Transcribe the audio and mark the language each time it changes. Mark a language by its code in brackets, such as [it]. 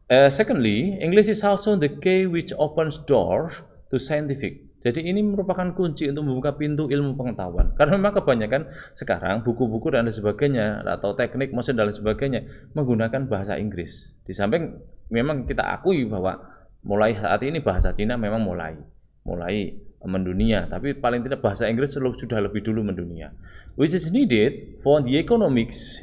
[en] Secondly, English is also the key which opens doors to scientific. [id] Jadi ini merupakan kunci untuk membuka pintu ilmu pengetahuan. Karena memang kebanyakan sekarang buku-buku dan lain sebagainya atau teknik mesin dan lain sebagainya menggunakan bahasa Inggris. Di samping memang kita akui bahwa mulai saat ini bahasa Cina memang mulai mendunia, tapi paling tidak bahasa Inggris sudah lebih dulu mendunia. [en] Which is needed for the economics.